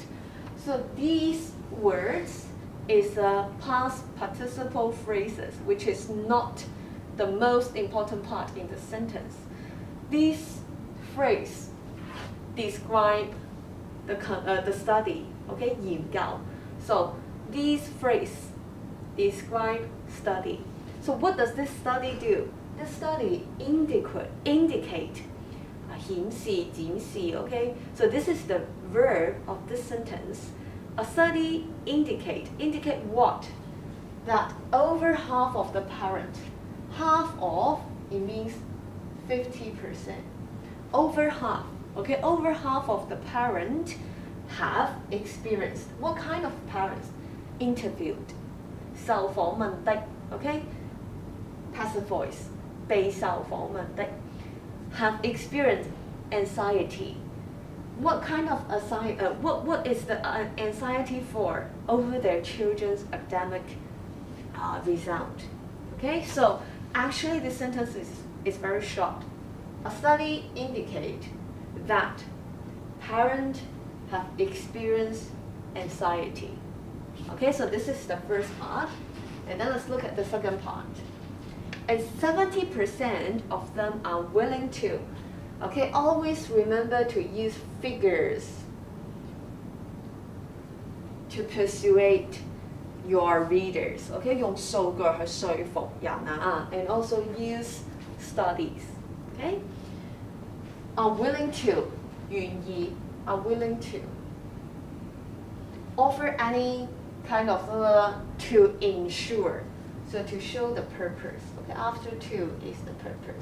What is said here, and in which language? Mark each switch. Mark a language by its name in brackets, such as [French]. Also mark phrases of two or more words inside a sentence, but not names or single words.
[English] So these words is past participle phrases, which is not the most important part in the sentence. These phrases describe the study, okay, 研究. So these phrases describe study. So what does this study do? This study indicate [Chinese] 顯示, 展示, [English] okay? So this is the verb of this sentence. A study indicate what? That over half of the parent, half of, it means 50%. Over half, okay? Over half of the parent have experienced. What kind of parents? Interviewed. [Chinese] 受訪問的, okay? [English] Passive voice. [Chinese] 被受訪問的 [English] have experienced anxiety. What kind of anxiety? What is the anxiety for over their children's academic result? Okay, so actually this sentence is very short. A study indicate that parents have experienced anxiety. Okay, so this is the first part, and then let's look at the second part. And 70% of them are willing to. Okay, always remember to use figures to persuade your readers. Okay, [Chinese] 用數據去說服人啊 [English] and also use studies. Okay, are willing to, 願意 are willing to offer any kind of to ensure. So to show the purpose, okay, after to is the purpose.